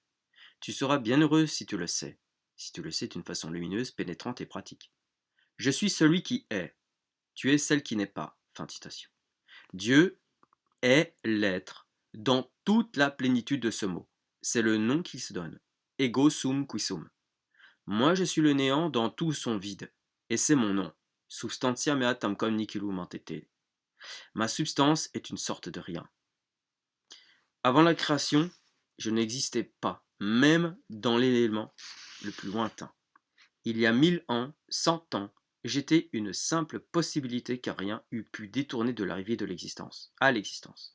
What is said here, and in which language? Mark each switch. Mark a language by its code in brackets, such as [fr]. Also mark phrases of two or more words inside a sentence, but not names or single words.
[fr] Tu seras bien heureuse si tu le sais. Si tu le sais d'une façon lumineuse, pénétrante et pratique. Je suis celui qui est. Tu es celle qui n'est pas. Fin de citation. Dieu est l'être dans toute la plénitude de ce mot. C'est le nom qu'il se donne. [la] Ego sum qui sum. [fr] Moi je suis le néant dans tout son vide. Et c'est mon nom. [la] Substantia mea tamquam nihilum entete. [fr] Ma substance est une sorte de rien. Avant la création, je n'existais pas, même dans l'élément le plus lointain. Il y a 1000 ans, 100 ans, j'étais une simple possibilité car rien eût pu détourner de l'arrivée de l'existence, à l'existence.